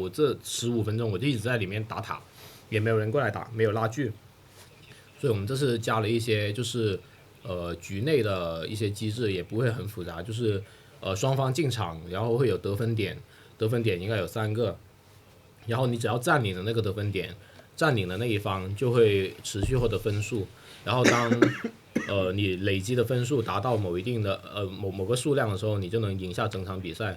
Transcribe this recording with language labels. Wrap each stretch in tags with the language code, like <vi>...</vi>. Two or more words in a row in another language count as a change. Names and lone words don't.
<zh>我这15分鐘我就一直在裡面打塔，也沒有人過來打，沒有拉鋸，所以我們這次加了一些就是局內的一些機制，也不會很複雜，就是雙方進場，然後會有得分點，得分點應該有3個，然後你只要佔領了那個得分點，佔領的那一方就會持續獲得分數，然後當你累積的分數達到某一定的某個數量的時候，你就能贏下整場比賽。</zh>